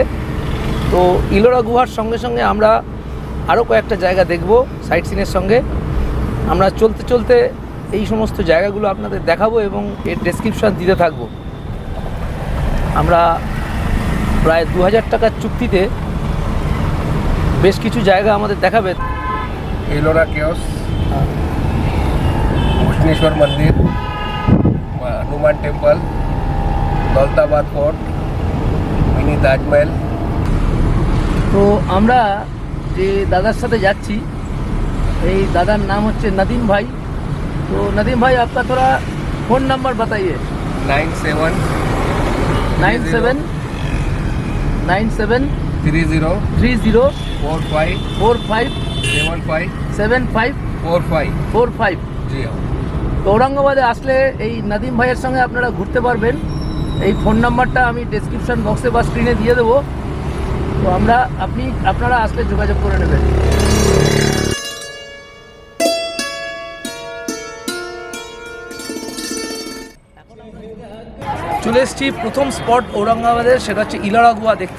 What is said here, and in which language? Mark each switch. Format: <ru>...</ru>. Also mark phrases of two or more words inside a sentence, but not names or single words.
<bn>তো ইলোরা গুহার সঙ্গে সঙ্গে আমরা আরও কয়েকটা জায়গা দেখব</bn> <en>sight seen</en> <bn>সঙ্গে। আমরা চলতে চলতে এই সমস্ত জায়গাগুলো আপনাদের দেখাবো এবং এর ডেসক্রিপশান দিতে থাকবো। আমরা প্রায় 2000 টাকার চুক্তিতে বেশ কিছু জায়গা আমাদের দেখাবে। एलोरा केव्स, भूषणेश्वर मंदिर, हनुमान टेम्पल, दौलताबाद फोर्ट, मिनी ताजमहल। তো আমরা যে দাদার সাথে যাচ্ছি, এই দাদার नाम হচ্ছে नदीम भाई।</bn> <hi>तो नदीम भाई आपका थोड़ा फ़ोन नंबर बताइए। 97 309745457545 जी हाँ।</hi> <bn>তো ঔরঙ্গাবাদে আসলে এই নদীম ভাইয়ের সঙ্গে আপনারা ঘুরতে পারবেন। এই</bn> <en>phone number</en> <bn>আমি</bn> <en>description box</en> <bn>বা স্ক্রিনে দিয়ে দেবো। তো আপনারা আসলে যোগাযোগ করে নেবেন। চলে এসেছি প্রথম স্পট ঔরঙ্গাবাদের, সেটা হচ্ছে ইলোরা গুহা দেখতে।</bn>